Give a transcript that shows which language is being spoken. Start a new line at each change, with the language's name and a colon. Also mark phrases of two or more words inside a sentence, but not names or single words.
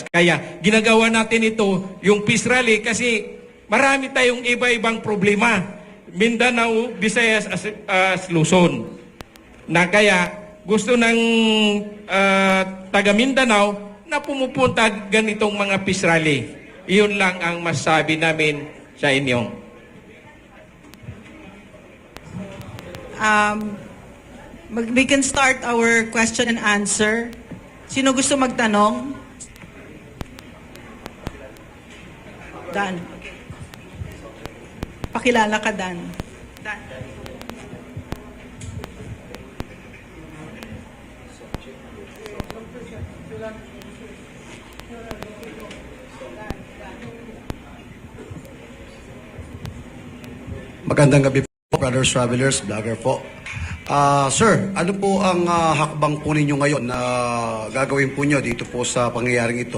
Filipino: Kaya ginagawa natin ito, yung peace rally, kasi marami tayong iba-ibang problema. Mindanao, Visayas, Luzon. Na kaya gusto ng taga Mindanao na pumupunta ganitong mga peace rally. Iyon lang ang masabi namin sa inyo.
English: We can start our question and answer.
Filipino: Sino gusto magtanong? Dan. Pakilala ka, Dan. Dan. Magandang gabi po,
English: brothers, travelers, vlogger
Filipino: po. Sir, ano po ang hakbang po ninyo ngayon na gagawin po nyo dito po sa pangyayaring ito?